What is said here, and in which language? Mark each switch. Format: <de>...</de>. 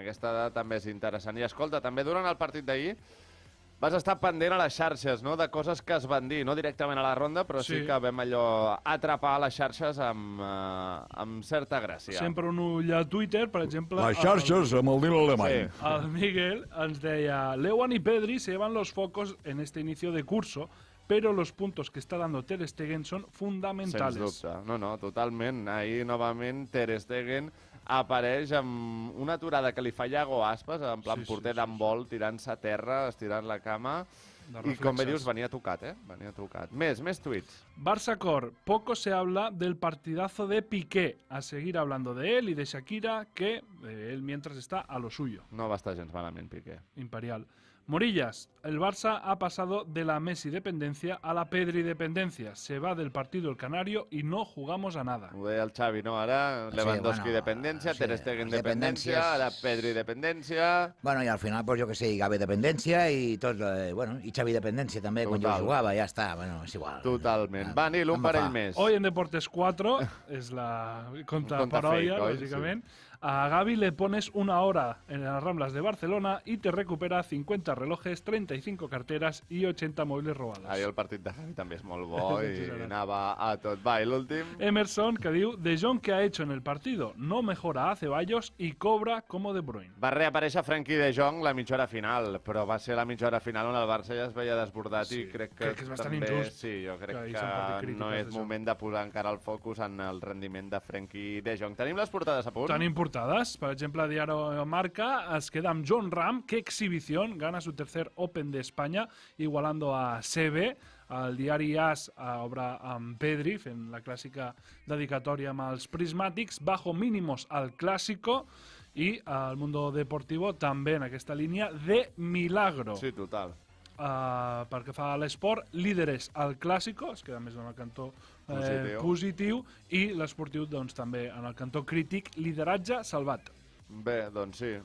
<ca>Aquesta dada també és interessant. I escolta, també durant el partit d'ahir vas estar pendent a les xarxes, no?, de coses que es van dir, no directament a la ronda, però sí que vam allò atrapar les xarxes amb certa gràcia. Sempre un ull a Twitter, per exemple... Les xarxes amb el Nil alemany. Sí. El Miguel ens deia:</ca> <es>Lewan y Pedri se llevan los focos en este inicio de curso, pero los puntos que está dando Ter Stegen son fundamentales.</es> <ca>Sens dubte. No, totalment. Ahir, novament, Ter Stegen apareix amb una aturada que li fa Iago Aspas, en plan porter d'handbol, tirant-se a terra, estirant la cama, i com bé dius, venia tocat, Venia tocat. Més tuits.</ca> <es>Barça Cor, poco se habla del partidazo de Piqué. A seguir hablando de él y de Shakira, que él mientras está a lo suyo.</es> <ca>No va estar gens malament, Piqué. Imperial.</ca> <es>Morillas, el Barça ha pasado de la Messi dependencia a la Pedri dependencia. Se va del partido el Canario y no jugamos a nada.</es> <ca>Ho deia el Xavi, no? Ara Lewandowski dependència, Ter Stegen dependència, ara Pedri dependència... Bueno, i al final, pues, jo que sé, Gavi dependència i tot, bueno, i Xavi dependència també, quan jo jugava, ja està, bueno, és igual. Totalment. Va, Nil, un parell més.</ca> <es>Hoy en</es> <ca>Deportes 4, és la contraparodia, lògicament.</ca> <es>A Gavi le pones 1 hora en las Ramblas de Barcelona y te recupera 50 relojes, 35 carteras y 80 móviles robados.</es> <ca>Ahir el partit de Gavi també és molt bo i anava a tot. Va, i l'últim...</ca> <es>Emerson,</es> <ca>que diu:</ca> <es>De Jong, ¿qué ha hecho en el partido? No mejora a Ceballos y cobra como De Bruyne.</es> <ca>Va reaparèixer Frenkie de Jong la mitja hora final, però va ser la mitja hora final on el Barça ja es veia desbordat i crec que és bastant també... injust. Sí, jo crec que no és moment de posar encara el focus en el rendiment de Frenkie de Jong. Tenim les portades a punt? Tenim portades. Per exemple, Diario Marca es queda amb John Ram.</ca> <es>¡Qué exhibición! Gana su tercer Open de España, igualando a Seve.</es> <ca>El diari AS obre amb Pedri, fent la clàssica dedicatòria amb els prismàtics.</ca> <es>Bajo mínimos al clásico.</es> <ca>I el Mundo Deportivo també en aquesta línia de milagro. Sí, total. Pel que fa a l'esport, líderes al clàssico, es queda més en el cantó positiu, i l'esportiu doncs, també en el cantó crític, lideratge salvat. Bé, doncs sí.</ca>